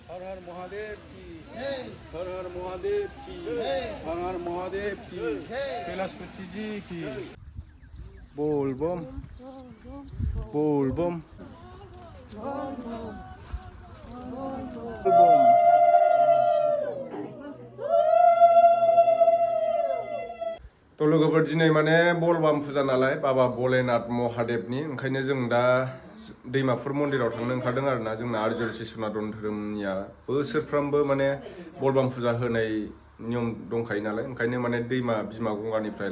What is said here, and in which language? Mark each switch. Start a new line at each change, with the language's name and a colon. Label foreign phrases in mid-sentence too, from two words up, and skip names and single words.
Hindi: हर महादेव की हर हर महादेव की हर हर महादेव की कैलाशपति जी की बोल बम बोल बम
Bodo: तो लोगोफोर दिनै माने बलबाम फुजा नालाय बाबा भलेनाथ महादेवनि ओंखायनो जों दा दैमाफुर मन्दिराव थांनो ओंखारदों आरोना जोंना आर्यजोरसि सनातन धोरोमनिया बोसोरफ्रामबो माने बलबाम फुजा होनाय नियम दंखायो नालाय ओंखायनो माने दैमा बिमा गंगानिफ्राय